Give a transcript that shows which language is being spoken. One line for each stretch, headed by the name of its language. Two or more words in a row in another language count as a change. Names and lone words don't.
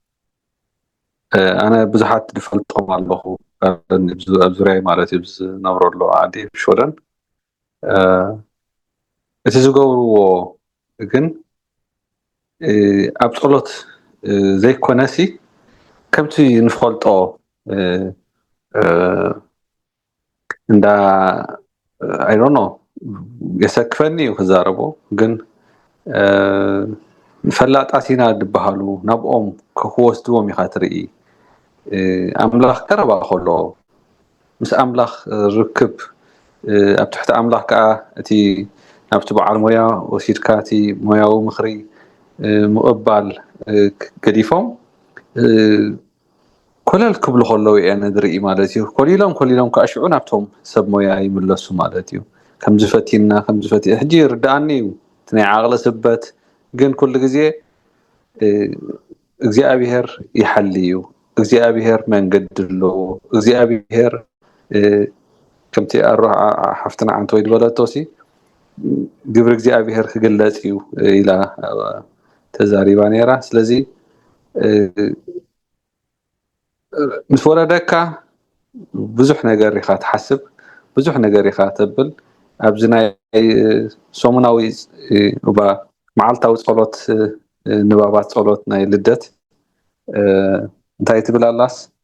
Tigrinya: ኣነ ብዙሓት ዝፈልጦም ኣለኹ ኣብ ዙርያይ ማለት እዩ ዝነብረሉ ዓዲ ሾደን እቲ ዝገብርዎ ግን ኣብ ጸሎት ዘይኮነሲ ከምቲ ንፈልጦ እንዳ
English: I don't know
Tigrinya: የሰክፈኒ ክዛረቦ ግን ፈላጣሲና ድበሃሉ ናብኦም ክወስድዎም ኢኻ ትርኢ ኣምላኽ ቀረባ ከሎ ምስ ኣምላኽ ርክብ ኣብ ትሕቲ ኣምላኽ ከዓ እቲ ናብቲ በዓል ሞያ ወሲድካ እቲ ሞያዊ ምኽሪ ምቕባል ገዲፎም ኮለል ክብሉ ከለዉ እየ ንድርኢ ማለት እዩ ኮሊሎም ከዓ ሽዑ ናብቶም ሰብ ሞያ ይምለሱ ማለት እዩ ከምዚ ፈቲና ሕጂ ርዳእኒ እዩ እቲ ናይ ዓቕሊ ስበት ግን ኩሉ ግዜ እግዚኣብሔር ይሓሊ እዩ እግዚአብሔር መንገድ ሎ እግዚአብሔር ከምቲ ኣሮህ ሓፍትና ዓንተ ወይ ድበለቶሲ ግብሪ እግዚአብሔር ክግለጽ እዩ ኢላ ተዛሪባ ነራ ስለዚ ምስ ወለደካ ብዙሕ ነገር ኢኻ ትሓስብ ብዙሕ ነገር ኢኻ ተብል ኣብዚ ናይ ሰሙናዊ ወባ መዓልታዊ ጸሎት ንባባት ጸሎት ናይ ልደት እንታይ ትብል ኣላስ